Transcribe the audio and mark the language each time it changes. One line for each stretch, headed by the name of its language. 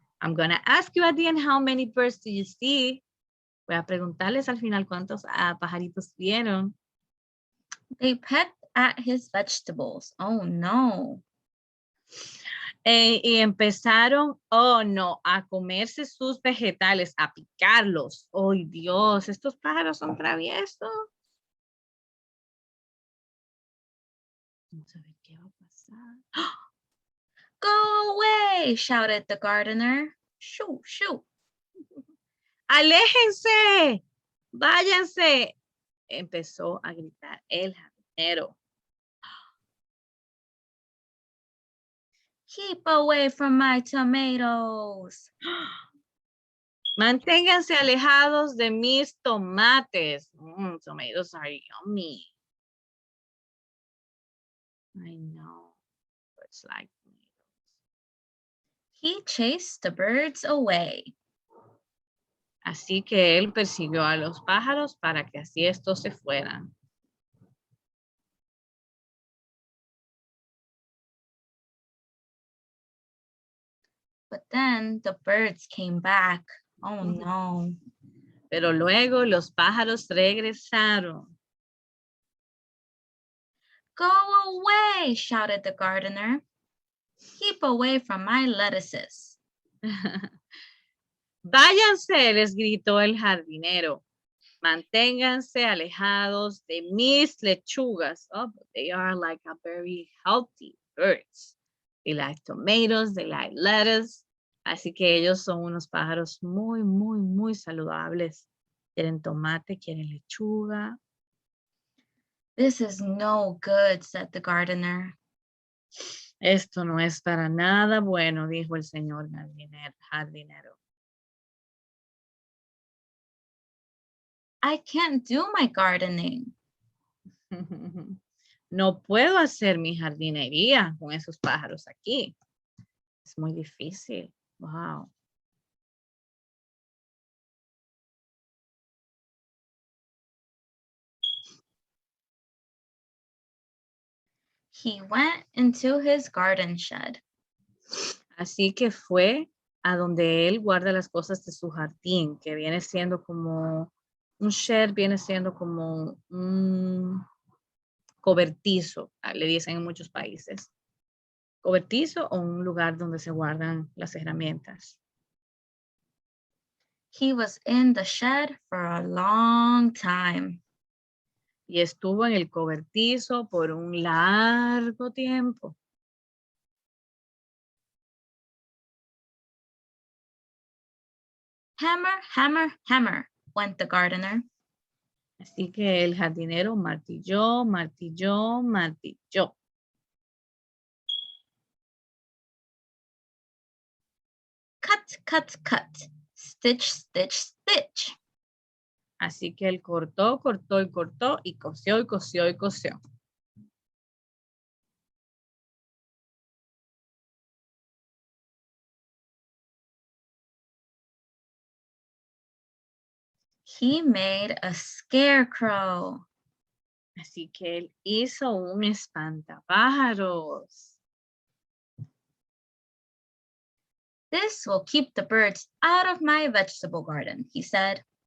English: I'm going to ask you at the end how many birds do you see.
Spanish: Voy a preguntarles al final cuántos pajaritos vieron.
English: They pecked at his vegetables. Oh no.
Spanish: Y empezaron,
English: oh no,
Spanish: a comerse sus vegetales, a picarlos. ¡Oh Dios! Estos pájaros son traviesos. Vamos a ver qué va a pasar.
English: Go away, shouted the gardener. Shoo, shoo.
Spanish: ¡Aléjense! ¡Váyanse! Empezó a gritar el jardinero.
English: Keep away from my tomatoes.
Spanish: Manténganse alejados de mis tomates.
English: Tomatoes are yummy. I know. It's like tomatoes. He chased the birds away.
Spanish: Así que él persiguió a los pájaros para que así estos se fueran.
English: But then the birds came back. Oh no.
Spanish: Pero luego los pájaros regresaron.
English: Go away, shouted the gardener. Keep away from my lettuces.
Spanish: Váyanse, les gritó el jardinero. Manténganse alejados de mis lechugas.
English: Oh, but they are like a very healthy birds. They like tomatoes, they like lettuce.
Spanish: Así que ellos son unos pájaros muy, muy, muy saludables. Quieren tomate, quieren lechuga.
English: This is no good, said the gardener.
Spanish: Esto no es para nada bueno, dijo el señor jardinero.
English: I can't do my gardening.
Spanish: No puedo hacer mi jardinería con esos pájaros aquí. Es muy difícil. Wow.
English: He went into his garden shed.
Spanish: Así que fue a donde él guarda las cosas de su jardín, que viene siendo como un shed, viene siendo como un cobertizo, le dicen en muchos países. Cobertizo o un lugar donde se guardan las herramientas.
English: He was in the shed for a long time.
Spanish: Y estuvo en el cobertizo por un largo tiempo.
English: Hammer, hammer, hammer, went the gardener.
Spanish: Así que el jardinero martilló, martilló, martilló.
English: Cut, cut, cut. Stitch, stitch, stitch.
Spanish: Así que él cortó, cortó y cortó y cosió y cosió y cosió.
English: He made a scarecrow.
Spanish: Así que él hizo un espantapájaros.
English: This will keep the birds out of my vegetable garden, he said.